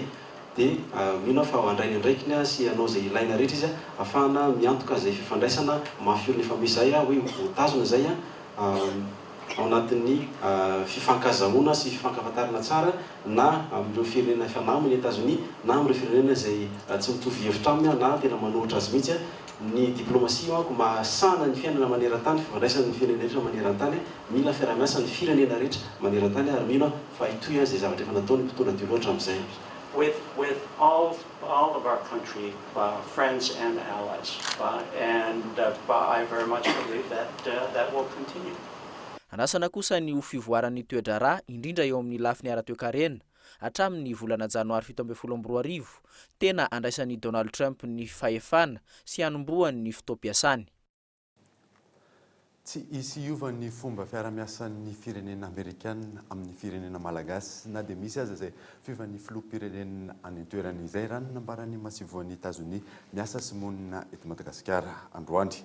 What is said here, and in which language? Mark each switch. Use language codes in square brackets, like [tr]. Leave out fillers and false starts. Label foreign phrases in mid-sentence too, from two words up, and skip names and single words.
[mg] Dia mino fa handray ny andraikiny sy hanao izay ilaina rehetra izy ahafahana miantoka izay fifandraisana mafiorina efa misy zay hoe hotazona zay ao anatin'ny fifankazahoana sy fifankafantarana tsara na amin'ireo firenena efa namany États-Unis na amin'ireo firenena izay tsy mitovy hevitra aminy na tena manohitra azy mihitsy ny diplomatie manko mahasana ny fiainana maneran-tany fifandraisana ny firenena rehetra maneran-tany mila fiarahamiasa ny firenena rehetra maneran-tany ary mino fa itoy zay zavatra efa nataony mpitondra dio loatra amin'izay [en] with all of our country friends and allies and I very much believe that will continue. [mg] Anasana kosa ny fivoaran'ny toedrara indrindra eo amin'ny lafiny ara-toekarena hatramin'ny volana janoary 2024 tena andraisan'ny Donald Trump ny fahefana sy hanomboany ny fotoam-piasany. Tsy isy iovan'ny fomba fiaramiasan'ny firenena Amerikana amin'ny firenena Malagasy na dia misy aza zay fiovan'ny filoham-pirenena any toeran'izay raha nambarany masivoan'ny États-Unis miasa sy monina eto Madagasikara androany.